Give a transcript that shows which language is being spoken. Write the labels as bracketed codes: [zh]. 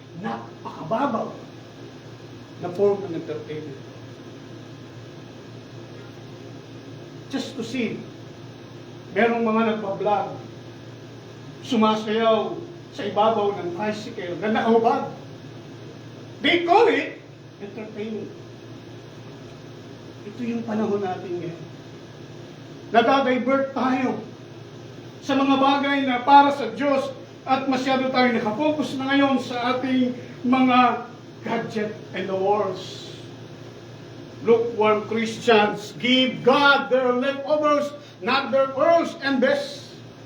[tl] Napakababaw na form ng entertainment. [en] Just to see, [tl] merong mga nagpa-vlog, sumasayaw sa ibabaw ng tricycle na nakahubad. [en] They call it entertainment. [tl] Ito yung panahon natin ngayon. Nadadivert tayo sa mga bagay na para sa Diyos at masyado tayo nakafocus na ngayon sa ating mga gadget [en] and the wars. Lukewarm Christians give God their leftovers, not their pearls and best.